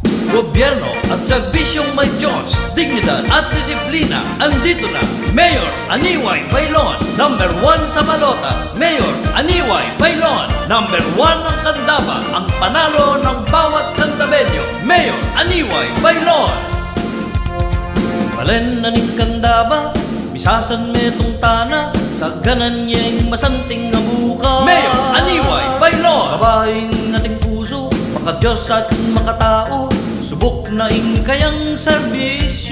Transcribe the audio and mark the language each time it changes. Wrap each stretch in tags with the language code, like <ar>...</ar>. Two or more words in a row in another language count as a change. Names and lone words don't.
<tl>gobyerno at serbisyong may Diyos, dignidad at disiplina. Andito na, Mayor Aniway Bailon, number 1 sa balota. Mayor Aniway Bailon, number 1 ang Candaba, ang panalo ng bawat Candabenyo. Mayor Aniway Bailon.</tl> <pam>Balen na ning Candaba, bisasan metong tana, sa ganan niyang masanting nga buka.</pam> <tl>Mayor Aniway Bailon. Babaeng ating puso, maka-Diyos at makatao,</tl> <pam>subok na ing kayang serbisyo.</pam>